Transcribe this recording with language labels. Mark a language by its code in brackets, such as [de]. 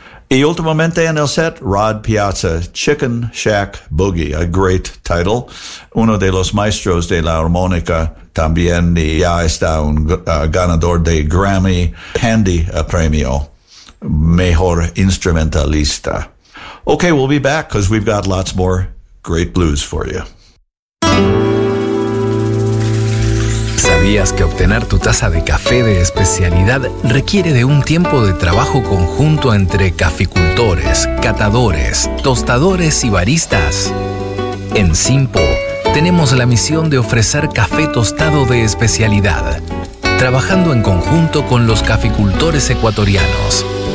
[es] Y últimamente en el set, Rod Piazza, Chicken Shack Boogie, [en] a great title. [es] Uno de los maestros de la armónica. También ya está un ganador de Grammy, Handy Premio, Mejor Instrumentalista. [en] Okay, we'll be back because we've got lots more great blues for you. [es] ¿Sabías que obtener tu taza de café de especialidad requiere de un tiempo de trabajo conjunto entre caficultores, catadores, tostadores y baristas? En Simpo tenemos la misión de ofrecer café tostado de especialidad, trabajando en conjunto con los caficultores ecuatorianos.